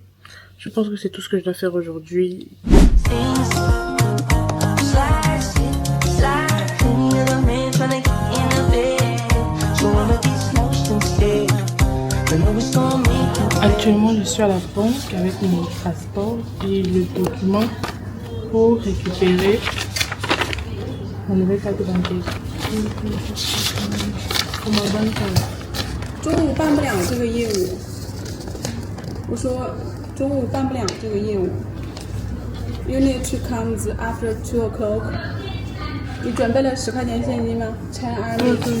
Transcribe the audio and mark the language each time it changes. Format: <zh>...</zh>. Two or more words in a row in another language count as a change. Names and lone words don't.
<fr>Je pense que c'est tout ce que je dois faire aujourd'hui. Actuellement, je suis à la banque avec mon passeport et le document pour récupérer ma nouvelle carte bancaire.</fr> <zh>中午办不了这个业务。我说中午办不了这个业务。</zh> <en>You need to come after 2 o'clock.</en> <zh>你准备了10块钱现金吗？10 RMB。</zh>